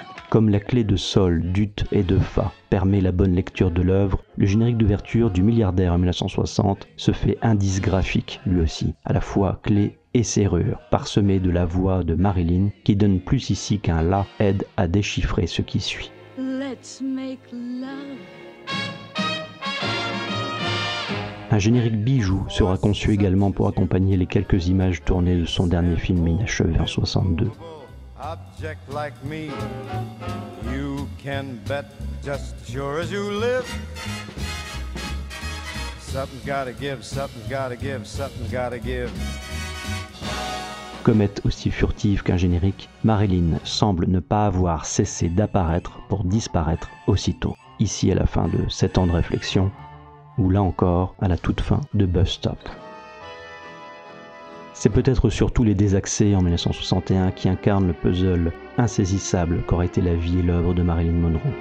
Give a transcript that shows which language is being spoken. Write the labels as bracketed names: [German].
[French] Comme la clé de sol, d'ut et de fa permet la bonne lecture de l'œuvre, le générique d'ouverture du Milliardaire en 1960 se fait indice graphique, lui aussi, à la fois clé et serrure, parsemé de la voix de Marilyn, qui donne plus ici qu'un la aide à déchiffrer ce qui suit. [English] Let's make love. [French] Un générique bijou sera conçu également pour accompagner les quelques images tournées de son dernier film inachevé en 62. [English] Object like me, you can bet just as sure as you live. Something's gotta give, something's gotta give, something's gotta give. [French] Comète aussi furtive qu'un générique, Marilyn semble ne pas avoir cessé d'apparaître pour disparaître aussitôt. Ici à la fin de 7 ans de réflexion, ou là encore à la toute fin de Bus Stop. C'est peut-être surtout les désaccès en 1961 qui incarnent le puzzle insaisissable qu'aurait été la vie et l'œuvre de Marilyn Monroe.